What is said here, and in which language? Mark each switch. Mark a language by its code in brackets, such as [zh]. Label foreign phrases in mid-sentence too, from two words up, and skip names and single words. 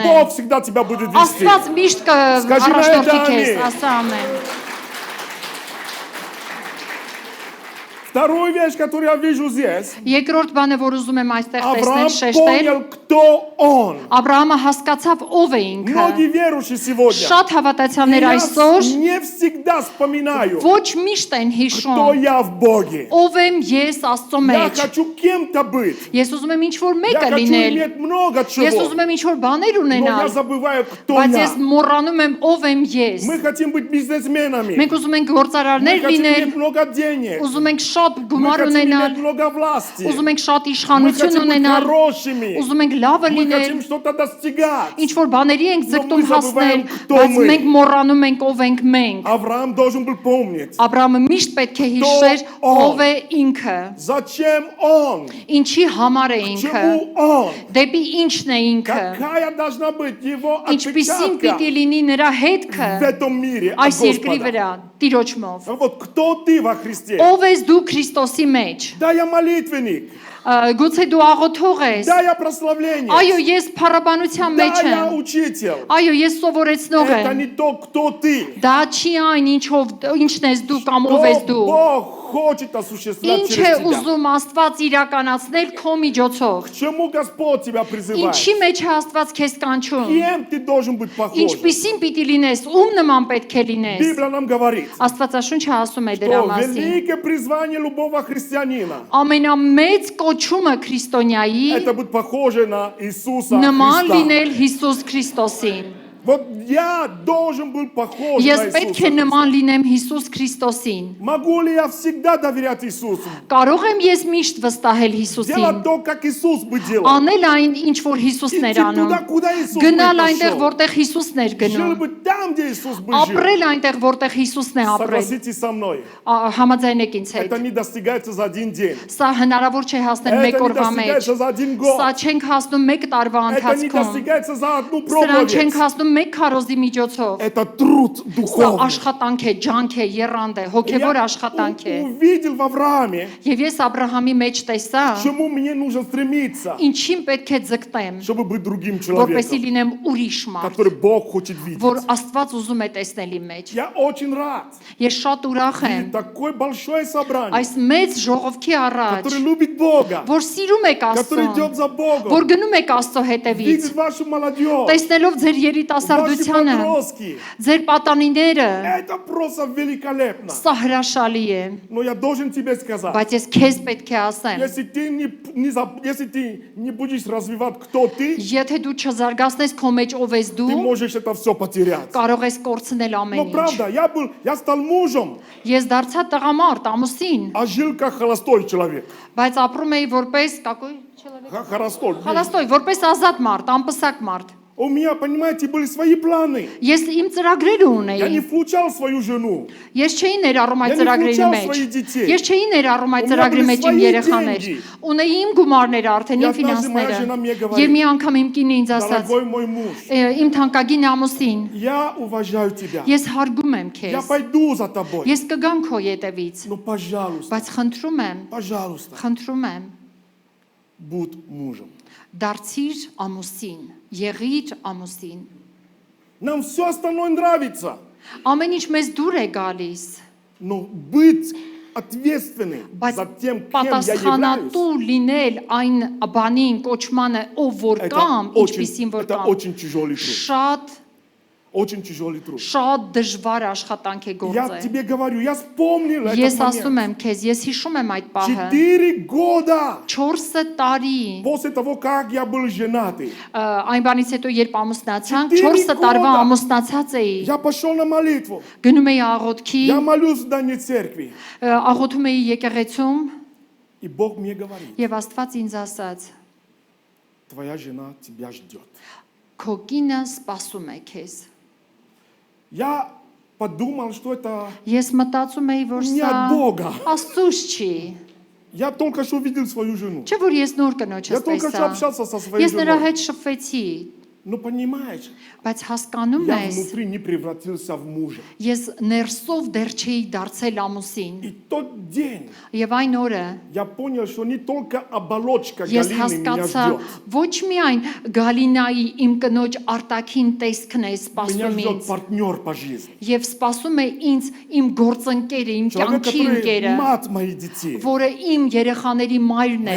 [ru] Бог всегда тебя будет вести. [hy] Աստված միշտ [ru] Սկաճի [hy] կառաջնորդի նայեք, քեզ, ամեն։ ասա ամեն։ [ru] Вторую вещь, которую я вижу здесь, [hy] Երկրորդ բանը, որ ուզում եմ այստեղ [ru] Авраам [hy] տեսնել, շեշտել, [ru] понял, кто он. [hy] Աբրահամը հասկացավ ով է ինքը։ [ru] Многие верующие сегодня, [hy] Շատ հավատացյալներ [ru] я [hy] այսօր [ru] не всегда вспоминаю, [hy] ոչ միշտ են [ru] кто [hy] հիշում [ru] я в Боге. [hy] ով եմ ես Աստծո [ru] Я [hy] մեջ։ [ru] хочу кем-то быть. [hy] Ես ուզում եմ ինչ-որ [ru] Я [hy] մեկը [ru] хочу [hy] լինել։ [ru] иметь много [hy] Ես [ru] чего. [hy] ուզում եմ ինչ-որ բաներ [ru] Но я [hy] ունենալ, [ru] забываю, кто [hy] բայց [ru] я. [hy] ես մոռանում եմ ով եմ ես։ [ru] Мы хотим быть бизнесменами. [hy] Մենք ուզում ենք [ru] Мы [hy] գործարարներ [ru] хотим [hy] լինել, [ru] иметь много денег. [hy] ուզում ենք շատ [ru] Мы [hy] գումար [ru] хотим [hy] ունենալ, [ru] иметь много власти. [hy] ուզում ենք շատ [ru] Мы [hy] իշխանություն [ru] хотим быть [hy] ունենալ, [ru] хорошими. [hy] ուզում ենք լավը [ru] Мы [hy] լինել, [ru] хотим что-то достигать. [hy] ինչ որ բաների ենք ձգտում [ru] мы [hy] հասնել, [ru] забываем, кто [hy] բայց [ru] мы. [hy] մենք մոռանում ենք ով ենք մենք։ [ru] Авраам должен был помнить, [hy] Աբրահամը միշտ պետք է հիշեր ով ով է ինքը, [ru] зачем он, [hy] ինչի համար է ինքը, [ru] чему он, [hy] դեպի ինչն է ինքը, [ru] какая должна быть его [hy] ինչպիսին [ru] отпечатка [hy] պիտի լինի նրա հետքը [ru] в этом мире от [hy] այս երկրի [ru] Господа. [hy] վրա, Տիրոջմով։ [ru] Вот кто ты во Христе? [hy] Ով ես դու Քրիստոսի մեջ։ [ru] Да, я молитвенник. [hy] Գուցե դու աղոթող ես։ [ru] Да, я прославленец. [hy] Այո, ես փառաբանության մեջ [ru] Да, я [hy] եմ։ [ru] учитель. [hy] Այո, ես սովորեցնող [ru] Это [hy] եմ։ [ru] не то, кто ты. [hy] Դա չի այն, ինչն ես դու կամ ով ես [ru] Что [hy] դու։ [ru] Бог хочет осуществлять [hy] Ինչ է [ru] через тебя. [hy] ուզում Աստված իրականացնել քո միջոցով։ [ru] К чему Господь тебя призывает? [hy] Ինչի մեջ է Աստված քեզ կանչում։ [ru] Кем ты должен быть похож? [hy] Ինչպիսին պիտի լինես, ում նման պետք է լինես։ [ru] Библия нам говорит, [hy] Աստվածաշունչը ասում է դրա [ru] что [hy] մասին։ [ru] великое призвание любого христианина [hy] Ամենամեծ կոչումը քրիստոնյայի [ru] это быть похоже на Иисуса [hy] նման [ru] Христа. [hy] լինել Հիսուս Քրիստոսին։ [ru] Вот я должен был похож [hy] Ես [ru] на [hy] պետք է [ru] Иисуса. [hy] նման լինեմ Հիսուս Քրիստոսին։ [ru] Могу ли я всегда доверять Иисусу? [hy] Կարող եմ ես միշտ վստահել [ru] Делать [hy] Հիսուսին։ [ru] то, как Иисус бы делал. [hy] Անել այն, ինչ որ Հիսուսն էր [ru] Идти [hy] անում։ [ru] туда, куда Иисус бы [hy] Գնալ այնտեղ, [ru] пошел. [hy] որտեղ Հիսուսն էր [ru] Жил [hy] գնում։ [ru] бы там, где Иисус бы жил. [hy] Ապրել այնտեղ, որտեղ Հիսուսն է ապրել։ [ru] Согласитесь со мной. [hy] Համաձայնեք ինձ հետ։ [ru] Это не достигается за один день. [hy] Սա հնարավոր չէ հասնել [ru] Это [hy] մեկ [ru] не [hy] օրվա մեջ։ [ru] достигается за один год. [hy] Սա չենք հասնում մեկ տարվա [ru] Это не [hy] ընթացքում։ [ru] достигается за одну [hy] Սրան չենք [ru] проповедь. [hy] հասնում մեկ քարոզի միջոցով։ [ru] Это труд [hy] Սա [ru] духовный. [hy] աշխատանք է, ջանք է, եռանդ է, հոգևոր [ru] Я [hy] աշխատանք է։ [ru] увидел в Аврааме, [hy] Եվ ես Աբրահամի մեջ տեսա, [ru] к чему мне нужно стремиться, [hy] ինչին պետք է ձգտեմ, [ru] чтобы быть другим [hy] որպեսզի [ru] человеком, [hy] լինեմ ուրիշ մարդ, [ru] который Бог хочет [hy] որ [ru] видеть. [hy] Աստված ուզում է տեսնել իմ մեջ։ [ru] Я очень рад. [hy] Ես շատ ուրախ եմ [ru] И такое большое собрание, [hy] այս մեծ ժողովքի առաջ, [ru] который любит Бога, [hy] որ սիրում եք [ru] который [hy] Աստծուն, [ru] идет за Богом, [hy] որ գնում եք Աստծո հետևից, [ru] видит вашу молодежь, [hy] տեսնելով ձեր [ru] ваши [hy] երիտասարդությանը, [ru] подростки. [hy] ձեր պատանիները, [ru] Это просто великолепно. [hy] սա հրաշալի է, [ru] Но я должен тебе сказать, [hy] բայց ես քեզ պետք է ասեմ, [ru] если ты если ты не будешь развивать, кто ты, [hy] եթե դու չզարգացնես քո մեջ ով ես [ru] ты [hy] դու, [ru] можешь это все потерять. [hy] կարող ես կորցնել [ru] Но [hy] ամեն ինչ։ [ru] правда, я стал мужем, [hy] Ես դարձա տղամարդ, ամուսին, [ru] а жил как холостой человек. [hy] բայց ապրում էի որպես [ru] какой человек։ Холостой. [hy] Խալաստոյ, որպես ազատ մարդ, անպսակ մարդ։ [ru] У меня, понимаете, были свои планы. [hy] Ես իմ ծրագրերը [ru] Я не [hy] ունեի։ [ru] включал свою жену. [hy] Ես չէի ներառում այդ [ru] Я не [hy] ծրագրերի [ru] включал [hy] մեջ։ [ru] своих детей. [hy] Ես չէի ներառում այդ [ru] У меня [hy] ծրագրի [ru] были [hy] մեջ իմ [ru] свои [hy] երեխաներ։ [ru] деньги. [hy] Ունեի իմ գումարները արդեն, [ru] Я [hy] իմ [ru] однажды, моя [hy] ֆինանսները։ [ru] жена мне говорит, [hy] Եվ մի անգամ իմ կինը ինձ ասաց. [ru] Дорогой мой муж, [hy] Իմ թանկագին ամուսին, [ru] я уважаю тебя. [hy] ես հարգում եմ [ru] Я [hy] քեզ։ [ru] пойду за тобой. [hy] Ես կգամ քո ետևից, [ru] Ну, пожалуйста, [hy] բայց խնդրում եմ, [ru] пожалуйста, будь мужем. [hy] դարձիր ամուսին, եղիր ամուսին։ [ru] Нам все остальное нравится. [hy] Ամեն ինչ մեզ դուր է գալիս, [ru] Но быть ответственным [hy] բայց [ru] за тем, кем я являюсь, [hy] պատասխանատու լինել այն բանին, կոչմանը, ով որ կամ, ինչպիսին որ [ru] это [hy] կամ, [ru] очень тяжелый труд. Очень тяжелый труд. [hy] շատ դժվար աշխատանք է [ru] Я [hy] գործը։ [ru] тебе говорю, я вспомнил [hy] Ես [ru] этот [hy] ասում [ru] момент. [hy] եմ քեզ, ես հիշում եմ այդ պահը։ [ru] 4 года [hy] 4 տարի [ru] после того, как я был женатый, [hy] այն բանից հետո երբ ամուսնացանք, [ru] Չտիրի [hy] 4 տարվա [ru] կոդա։ [hy] ամուսնացած էի։ [ru] я пошел на молитву. [hy] Գնում էի աղոթքի, [ru] Я молюсь в здании церкви. [hy] աղոթում էի եկեղեցում [ru] И Бог мне говорит, [hy] եւ Աստված ինձ ասաց. [ru] твоя жена тебя ждет. [hy] Քո կինը սպասում է քեզ։ [ru] Я подумал, что это [hy] Ես մտածում էի, որ [ru] не [hy] սա [ru] от Бога. [hy] Աստծուց չի։ [ru] Я только что увидел свою жену. [hy] Չէ՞ որ ես նոր կնոջս [ru] Я только что [hy] տեսա։ [ru] общался со своей [hy] Ես նրա [ru] женой. [hy] հետ շփվեցի, [ru] Ну, понимаешь, [hy] բայց հասկանում [ru] я [hy] ես, [ru] внутри не превратился в мужа. [hy] ես ներսով դեռ չէի դարձել ամուսին։ [ru] И тот день [hy] Եվ այն օրը [ru] я понял, что не только оболочка [hy] ես [ru] Галины меня [hy] հասկացա, [ru] ждет. [hy] ոչ միայն Գալինայի իմ կնոջ արտաքին տեսքն է [ru] Меня [hy] սպասում [ru] ждет [hy] ինձ, [ru] партнер по жизни. [hy] եւ սպասում է ինձ իմ գործընկերը, իմ [ru] Человек, [hy] կյանքի [ru] который [hy] ընկերը, [ru] мать моих детей. [hy] որը իմ երեխաների մայրն է,